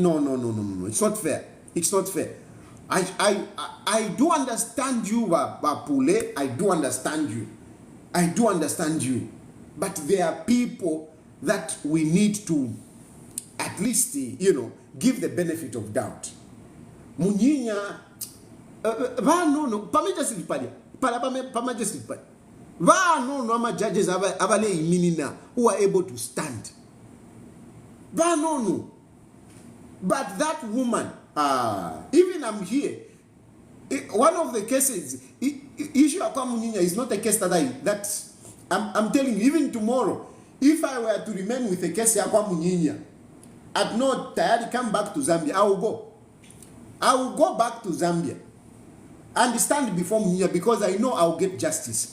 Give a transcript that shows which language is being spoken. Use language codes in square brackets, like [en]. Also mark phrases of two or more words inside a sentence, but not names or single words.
[en] No. It's not fair. It's not fair. I do understand you, Bapule. I do understand you. But there are people that we need to at least, you know, give the benefit of doubt. MUNYINYA, [bem] ama judges abale iminina [en] who are able to stand. No. But that woman, even I'm here. One of the cases, issue of MUNYINYA is not a case that I'm telling you, even tomorrow, if I were to remain with a case of MUNYINYA, I'd not Tayali come back to Zambia, I will go back to Zambia and stand before MUNYINYA, because I know I'll get justice.